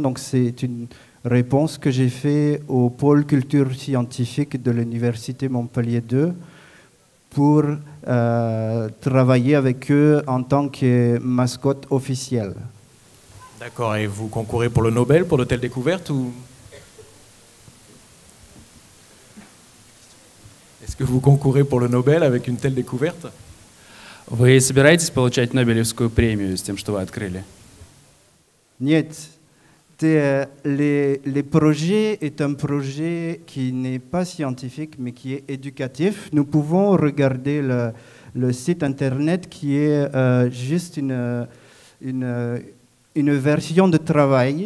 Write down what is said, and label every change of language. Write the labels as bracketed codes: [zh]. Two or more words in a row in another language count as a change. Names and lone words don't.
[fr] Donc c'est une réponse que j'ai faite au pôle culture scientifique de l'Université Montpellier 2 pour travailler avec eux en tant que mascotte officielle. D'accord, et vous concourez pour le Nobel, pour de telles découvertes ou... Est-ce que vous concourez pour le Nobel avec une telle découverte? [ru] Вы собираетесь получать Нобелевскую премию с тем, что вы открыли? Niet. [fr] Les projets est un projet qui n'est pas scientifique mais qui est éducatif. Nous pouvons regarder le site internet qui est juste une version de travail.